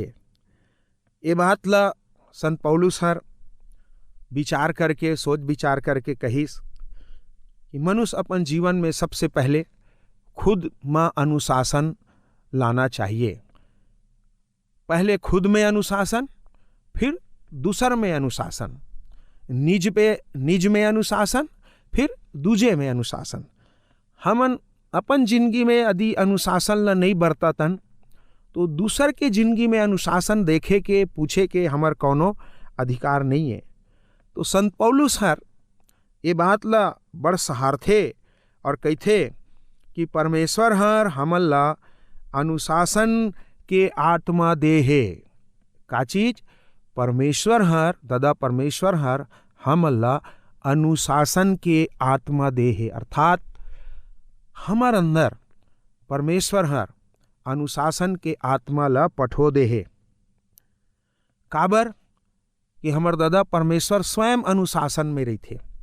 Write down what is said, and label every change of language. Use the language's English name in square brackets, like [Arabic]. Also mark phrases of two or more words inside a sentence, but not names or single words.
[Chhattisgarhi] ये बात ला संत पौलुस हर विचार करके, सोच विचार करके कहिस कि मनुष्य अपन जीवन में सबसे पहले खुद में अनुशासन लाना चाहिए। पहले खुद में अनुशासन, फिर दूसर में अनुशासन, निज में अनुशासन, फिर दूजे में अनुशासन। हमन अपन जिंदगी में यदि अनुशासन ला नहीं बरततन तो दूसर के जिंदगी में अनुशासन देखे के, पूछे के हमर कौनो अधिकार नहीं है। तो संत पौलुस हर ये बात ला बड़ सहारथे और कहथे कि परमेश्वर हर हमन ला अनुशासन के आत्मा दे है। का चीज? परमेश्वर हर, दादा परमेश्वर हर हमन ला अनुशासन के आत्मा दे है। अर्थात हमार अंदर परमेश्वर हर अनुशासन के आत्मा ला पठो दे है। काबर कि हमर दादा परमेश्वर स्वयं अनुशासन में रही थे।